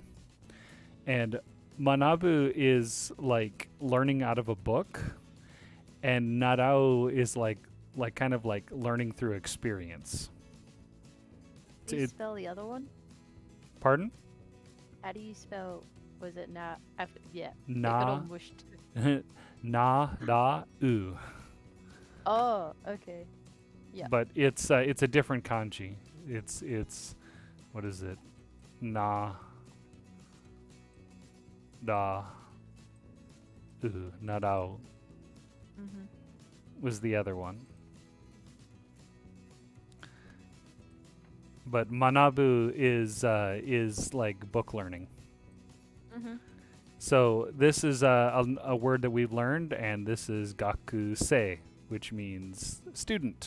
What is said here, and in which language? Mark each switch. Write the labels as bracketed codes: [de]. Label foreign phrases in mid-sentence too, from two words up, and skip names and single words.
[en] And manabu is like learning out of a book, and narao is like kind of like learning through experience. Do you It- spell the other one? Pardon? How do you spell? Was it na? Yeah. It got Na all mushed. na da u. Oh, okay. Yeah. But it's a different kanji. It's what is it? Na da u. Narao Mm-hmm. was the other one. But manabu is like book learning. Mm-hmm. So this is a word that we've learned, and this is gakusei, which means student.